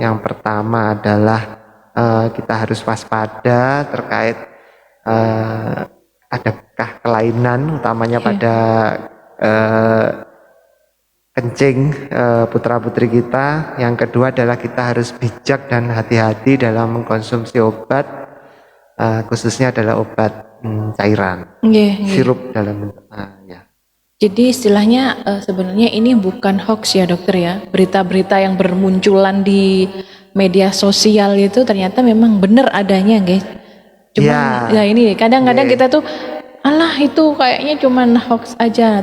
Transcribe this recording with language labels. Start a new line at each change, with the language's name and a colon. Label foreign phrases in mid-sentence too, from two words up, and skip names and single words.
Indonesian: Yang pertama adalah kita harus waspada terkait adakah kelainan, utamanya pada kencing putra-putri kita. Yang kedua adalah kita harus bijak dan hati-hati dalam mengkonsumsi obat, khususnya adalah obat cairan,
Balinese: Nggih, nggih.
Indonesian: sirup dalam bentuk ya. Jadi istilahnya sebenarnya ini bukan hoax ya dokter ya. Berita-berita yang bermunculan di media sosial itu ternyata memang benar adanya, guys. Cuman ya ini kadang-kadang kita tuh alah itu kayaknya cuman hoax aja.